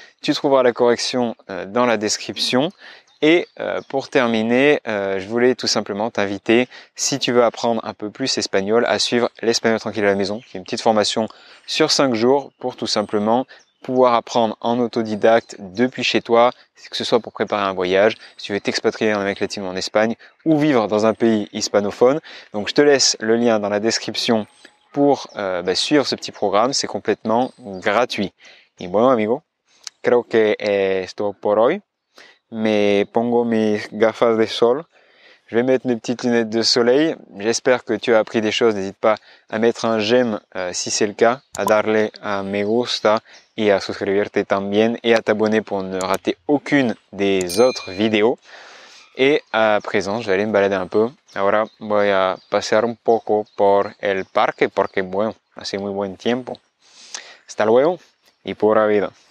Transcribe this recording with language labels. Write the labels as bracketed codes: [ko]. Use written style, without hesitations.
[fr] Tu trouveras la correction dans la description. Et pour terminer, je voulais tout simplement t'inviter, si tu veux apprendre un peu plus espagnol, à suivre l'Espagnol Tranquille à la maison, qui est une petite formation sur 5 jours pour tout simplement pouvoir apprendre en autodidacte depuis chez toi, que ce soit pour préparer un voyage, si tu veux t'expatrier en Amérique latine ou en Espagne, ou vivre dans un pays hispanophone. Donc je te laisse le lien dans la description pour suivre ce petit programme, c'est complètement gratuit. [es] Y bueno amigo, creo que es todo por hoy. Me pongo mis gafas de sol. [fr] Je vais mettre mes petites lunettes de soleil. J'espère que tu as appris des choses. N'hésite pas à mettre un j'aime si c'est le cas, à [es] darle a me gusta y a suscribirte también [fr] et à t'abonner pour ne rater aucune des autres vidéos. Et à présent, je vais aller me balader un peu. [es] Ahora voy a pasear un poco por el parque porque bueno, hace muy buen tiempo. Hasta luego y pura vida.